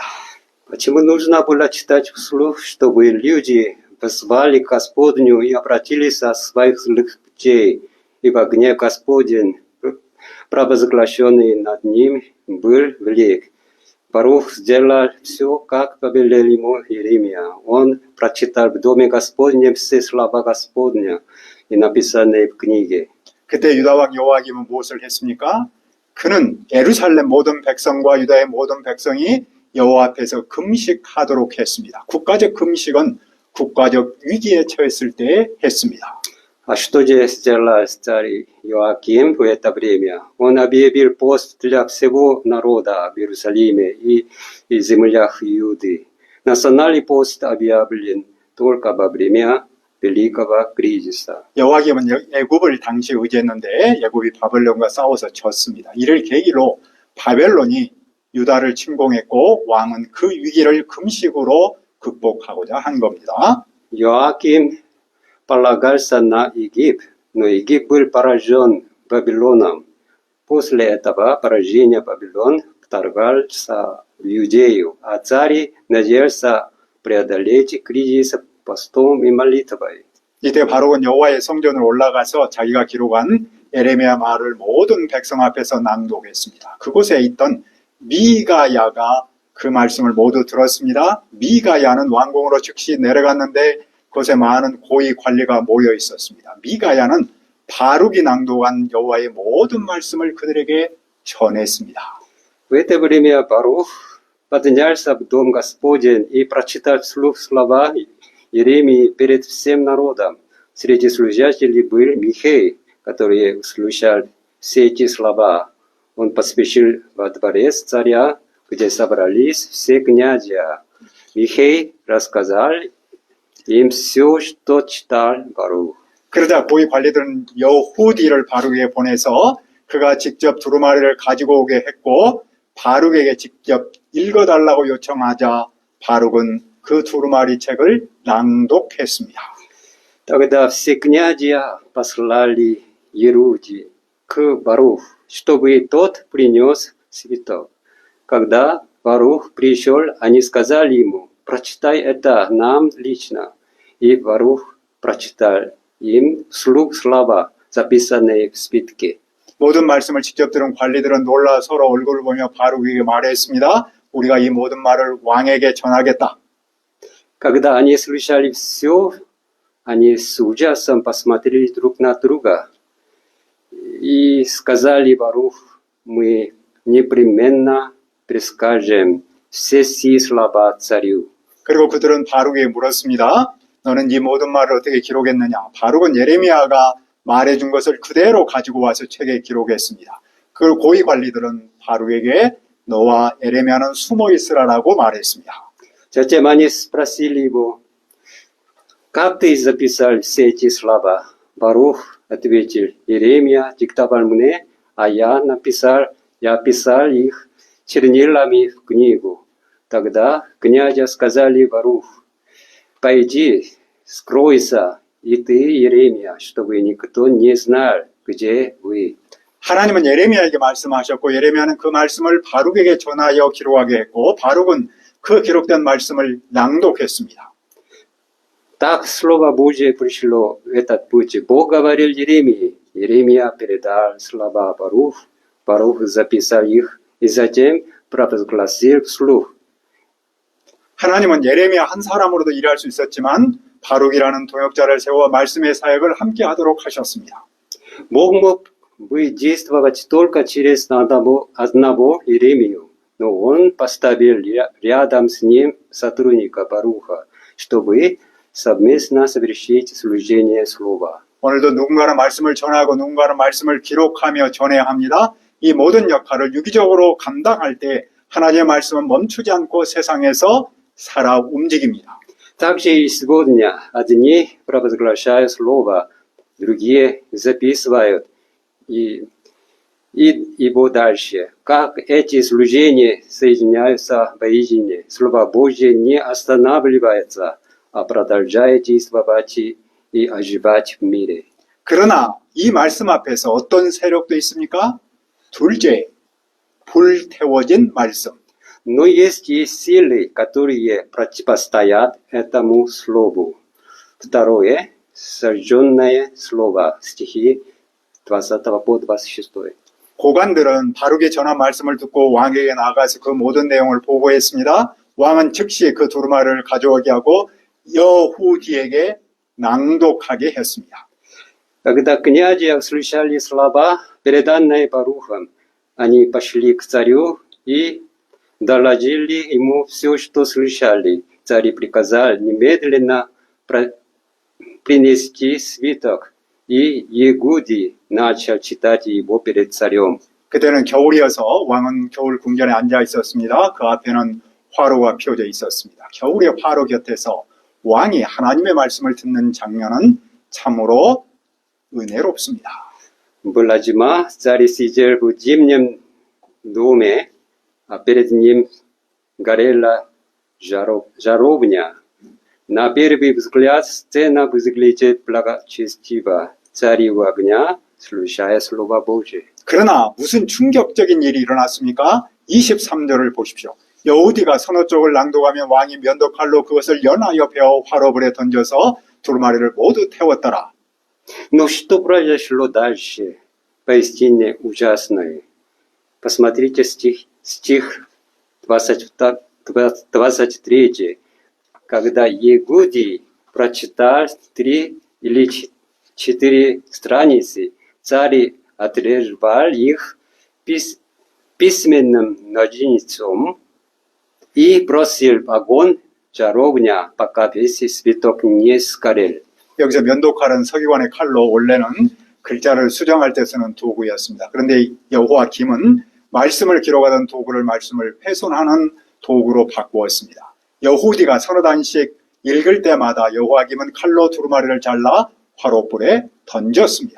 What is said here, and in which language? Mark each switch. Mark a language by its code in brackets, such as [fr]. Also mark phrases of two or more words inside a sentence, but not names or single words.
[ru] Почему нужно было читать вслух, чтобы люди позвали к Господню и обратились от своих злых путей, ибо гнев Господень, провозглашенный над ним, был велик. Барух сделал все, как повелел ему Иеремия. Он прочитал в доме Господнем все слова Господня и написанные в книге. [ko] 그때 유다 왕 여호와김은 무엇을 했습니까? 그는 예루살렘 모든 백성과 유다의 모든 백성이 여호와 앞에서 금식하도록 했습니다. 국가적 금식은 국가적 위기에 처했을 때 했습니다. [ru] А что же сделал царь Иоаким в это время? Он объявил пост для всего народа в Иерусалиме и землях Иуды. Национальный пост объявлен только во время великого кризиса. [ko] 여호와김은 애굽을 당시 의지했는데 애굽이 바벨론과 싸워서 졌습니다. 이를 계기로 바벨론이 유다를 침공했고 왕은 그 위기를 금식으로 극복하고자 한 겁니다. [ru] Иоаким полагался на Египет, но Египет был поражен Вавилоном. После этого поражения Вавилон вторгался в Иудею, а царь надеялся преодолеть кризис постом и молитвой. [ko] 이때 바룩은 여호와의 성전을 올라가서 자기가 기록한 예레미야 말을 모든 백성 앞에서 낭독했습니다. 그곳에 있던 미가야가 그 말씀을 모두 들었습니다. 미가야는 왕궁으로 즉시 내려갔는데 그곳에 많은 고위 관리가 모여 있었습니다. 미가야는 바룩이 낭독한 여호와의 모든 말씀을 그들에게 전했습니다. [ru] В это время Барух поднялся в дом Господень и прочитал вслух слова Иеремии перед всем народом. Среди служителей был Михей, который услышал все эти слова. Он поспешил во дворец царя, где собрались все князья. Михей рассказал им все, что читал Барух. [ko] 그러자 고위 관리들은 여후디를 바룩에게 보내서 그가 직접 두루마리를 가지고 오게 했고 바룩에게 직접 읽어달라고 요청하자 바룩은 그 두루마리 책을 낭독했습니다. [ru] Тогда все князья послали Еруди к Баруху, чтобы тот принес свиток. Когда Барух пришел, они сказали ему: «Прочитай это нам лично». И Барух прочитал им вслух слова, записанные в свитке. [ko] 모든 말씀을 직접 들은 관리들은 놀라 서로 얼굴을 보며 바룩에게 말했습니다. 우리가 이 모든 말을 왕에게 전하겠다. [ru] Когда они слышали все, они с ужасом посмотрели друг на друга и сказали Барух: «Мы непременно перескажем все сии слова царю». [ko] 그리고 그들은 바룩에게 물었습니다. 너는 이 모든 말을 어떻게 기록했느냐? 바룩은 예레미야가 말해준 것을 그대로 가지고 와서 책에 기록했습니다. 그 고위 관리들은 바룩에게 너와 예레미야는 숨어 있으라라고 말했습니다. [ru] Затем они спросили его: «Как ты записал все эти слова?» Барух ответил: «Иеремия диктовал мне, а я писал их чернилами в книгу». Тогда князья сказали Баруху: «Пойди, скройся, и ты, Иеремия, чтобы никто не знал, где вы». [ko] 하나님은 예레미야에게 말씀하셨고 예레미야는 그 말씀을 바룩에게 전하여 기록하게 했고 바룩은 그 기록된 말씀을 낭독했습니다. [ru] Так Слово Божье пришло в этот путь. Бог говорил Иеремии. Иеремия передал слова Барух. Барух записал их и затем провозгласил вслух. [ko] 하나님은 예레미야 한 사람으로도 일할 수 있었지만 바룩이라는 동역자를 세워 말씀의 사역을 함께 하도록 하셨습니다. [ru] Бог мог быть действовать только через одного Иеремию, но он поставил рядом с ним сотрудника Баруха, чтобы совместно совершить служение слова. [ko] 오늘도 누군가는 말씀을 전하고 누군가는 말씀을 기록하며 전해야 합니다. 이 모든 역할을 유기적으로 감당할 때 하나님의 말씀은 멈추지 않고 세상에서 살아 움직입니다. [ru] Также и сегодня одни провозглашают слово, другие записывают и его дальше. Как эти служения соединяются воедино, Слово Божье не останавливается, а продолжает действовать и оживать в мире. [ko] 그러나 이 말씀 앞에서 어떤 세력도 있습니까? 둘째, 불태워진 말씀. [ru] Но есть и силы, которые противостоят этому слову. Второе, сожженное слово, стихи 20 по 26. [ko] 고관들은 바르게 전한 말씀을 듣고 왕에게 나가서 그 모든 내용을 보고했습니다. 왕은 즉시 그 두루마리를 가져오게 하고 여후디에게 낭독하게 했습니다. [ru] Когда князи услышали слова, переданные Барухом, они пошли к царю и доложили ему все, что слышали. Царь приказал немедленно принести свиток, и Егуди начал читать его перед царем. [ko] 그때는 겨울이어서 왕은 겨울 궁전에 앉아 있었습니다. 그 앞에는 화로가 피워져 있었습니다. 겨울의 화로 곁에서 왕이 하나님의 말씀을 듣는 장면은 참으로 은혜롭습니다. [ru] Была зима, царь сидел в зимнем доме, а перед ним горела жаровня. На первый взгляд сцена выглядит благочестиво. Царь у огня, слушая Слово Божие. [ko] 그러나 무슨 충격적인 일이 일어났습니까? 23절을 보십시오. 여우디가 선호 쪽을 낭독하면 왕이 면도칼로 그것을 연하여 베어 화로불에 던져서 두루마리를 모두 태웠더라. [ru] Но что произошло дальше? Поистине ужасное. Посмотрите стих 23. Когда Егуди прочитал 3 или 4 страницы, царь отрезал их письменным ножницом и бросил в огонь жаровня, пока весь свиток не сгорел. [ko] 여기서 면도칼은 서기관의 칼로 원래는 글자를 수정할 때 쓰는 도구였습니다. 그런데 여호와김은 말씀을 기록하던 도구를 말씀을 훼손하는 도구로 바꾸었습니다. 여후디가 서너 단씩 읽을 때마다 여호와김은 칼로 두루마리를 잘라 화롯불에 던졌습니다.